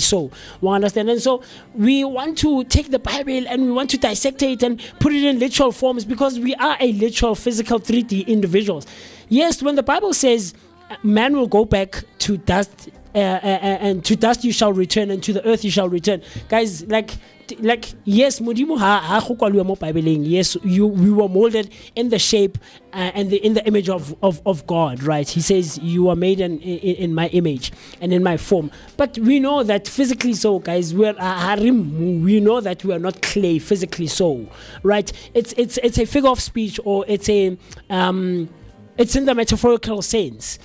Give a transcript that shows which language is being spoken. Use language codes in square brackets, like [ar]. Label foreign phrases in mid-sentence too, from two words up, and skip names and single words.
[en] So we understand, and so we want to take the Bible and we want to dissect it and put it in literal forms because we are a literal, physical 3D individuals. Yes, when the Bible says man will go back to dust, and to dust you shall return, and to the earth you shall return. Guys, like yes, [tn] Modimo ha go kwalwa mo Bibeleng. [en] Yes, we were molded in the shape and in the image of God, right? He says you are made in my image and in my form. But we know that physically so, guys, we know that we are not clay physically so, right? It's a figure of speech, or it's in the metaphorical sense.